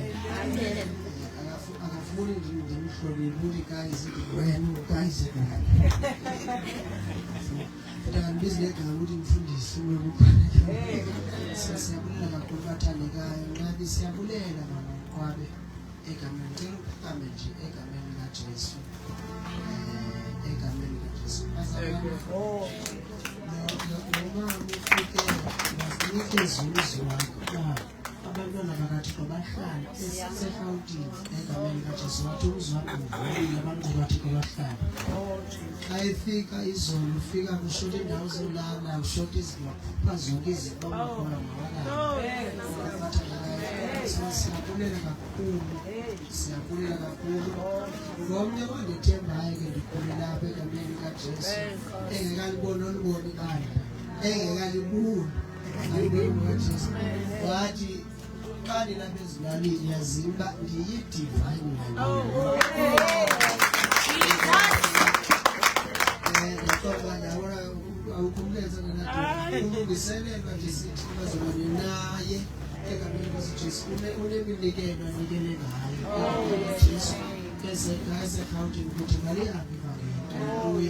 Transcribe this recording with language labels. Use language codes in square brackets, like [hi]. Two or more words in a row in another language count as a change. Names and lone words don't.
[xh] Akafuni ndimhloniphe ukuthi kayise wena ukayise ndibizi legama ukuthi ngifundise siyabulela kakhulu bathandekayo nabi siyabulela mamaqwabe egameni cela ukuqame nje egameni likaJesu. Egameni likaJesu noma ufike wasinike izulu wakho abantwana bakaThixo bahlala eseRhawutini egameni likaJesu wathi umzwakho abantu bakaThixo bahlala. Xa efika izolo ufika kushota indawo zolala ushota izikhupha zonke izibongo khona siyabulela kakhulu ngomnye wandithembayo ke ndikhule lapha egameni likaJesu engekalibona olubona ibandla engekalibona kaJesu wathi xa ndilapha ezilalini yazimba ndiyidivine awukhumleza ulungiselelwa nje sithi bazalwane naye egameni likaJesu uneminikelo anikele ngayo Jesu eseRhawutini ukuthi ngalihambe ivangeli. Haleluya.